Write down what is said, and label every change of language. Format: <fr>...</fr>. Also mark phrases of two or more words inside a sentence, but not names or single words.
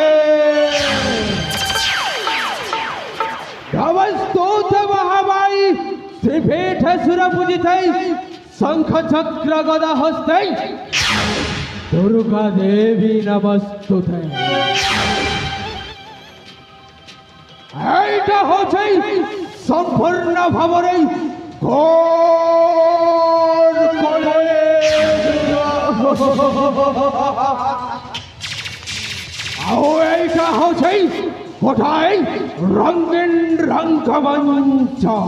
<sa>नमस्तुते महामाई श्रीपीठे सुरपूजिते शंख चक्र गदा हस्ते दुर्गा देवी नमस्तुते।</sa> <bn>এইটা হচ্ছে সম্পূর্ণ ভাবে ঘোর এইটা হচ্ছে কোথায় রঙিন রঙ্গমঞ্চ।</bn>